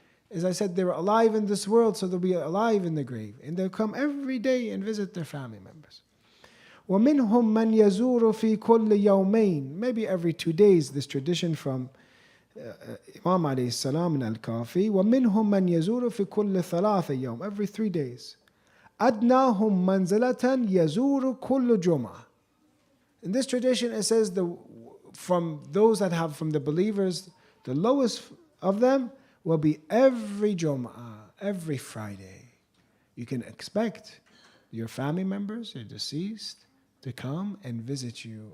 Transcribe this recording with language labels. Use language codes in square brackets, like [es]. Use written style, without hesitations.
[en] As I said, they were alive in this world, so they'll be alive in the grave. And they'll come every day and visit their family members. [ar] وَمِنْهُمْ مَنْ يَزُورُ فِي كُلِّ يَوْمَيْنِ. [en] Maybe every 2 days, this tradition from Imam alayhi salam in Al-Kafi. [ar] وَمِنْهُمْ مَنْ يَزُورُ فِي كُلِّ ثَلَاثَ يَوْمٍ. [en] Every 3 days. [ar] أَدْنَاهُمْ مَنْزِلَةً يَزُورُ كُلُّ جُمْعَةٍ. [en] In this tradition, it says from those that have from the believers, the lowest of them will be every Jum'ah, every Friday. You can expect your family members, your deceased, to come and visit you.